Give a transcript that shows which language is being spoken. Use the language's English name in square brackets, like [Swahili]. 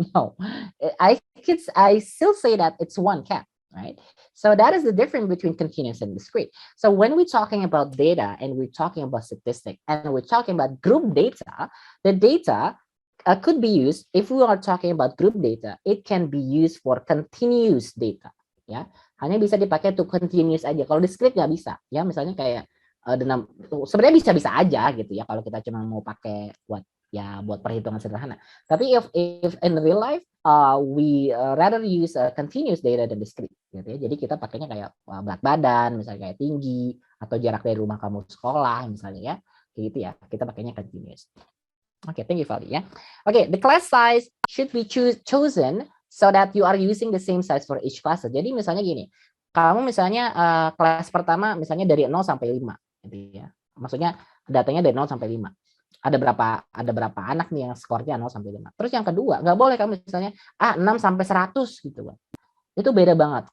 [English] No, I still say that it's one cat, right? So that is the difference between continuous and discrete. So when we're talking about data and we're talking about statistics and we're talking about group data, the data could be used, if we are talking about group data, it can be used for continuous data, ya. [Indonesian] Hanya bisa dipakai untuk continuous aja. Kalau discrete nggak bisa, ya. Misalnya kayak sebenarnya bisa aja gitu ya kalau kita cuma mau pakai buat perhitungan sederhana. Tapi [English] if in real life we rather use continuous data than discrete [Indonesian] gitu ya. Jadi kita pakainya kayak berat badan, misalnya kayak tinggi atau jarak dari rumah kamu sekolah misalnya ya. Kayak gitu ya. Kita pakainya continuous. [English] Okay, thank you [Indonesian] Valdi ya. [English] Okay, the class size should be chosen so that you are using the same size for each class. [Indonesian] Jadi misalnya gini, kamu misalnya kelas pertama misalnya dari 0 sampai 5 gitu ya. Maksudnya datanya dari 0 sampai 5. Ada berapa anak nih yang skornya 0 sampai 5. Terus yang kedua, nggak boleh kamu misalnya 6 sampai 100 gitu kan. Itu beda banget.